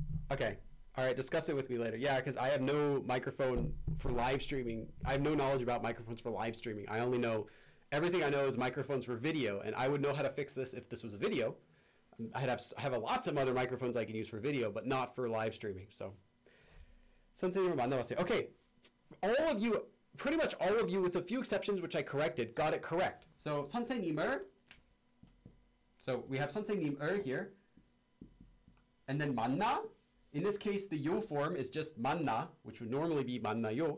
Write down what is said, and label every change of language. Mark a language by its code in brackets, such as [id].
[en] Okay. All right. Discuss it with me later. Yeah, because I have no microphone for live streaming. I have no knowledge about microphones for live streaming. I only know, everything I know is microphones for video, and I would know how to fix this if this was a video. I have lots of other microphones I can use for video, but not for live streaming. [ko] So, 선생님을 만나봤어요. [en] Okay. All of you, pretty much all of you, with a few exceptions which I corrected, got it correct. [ko] So, 선생님을. [en] So we have 선생님을 here, and then 만나. In this case, the yo form is just 만나, which would normally be 만나요.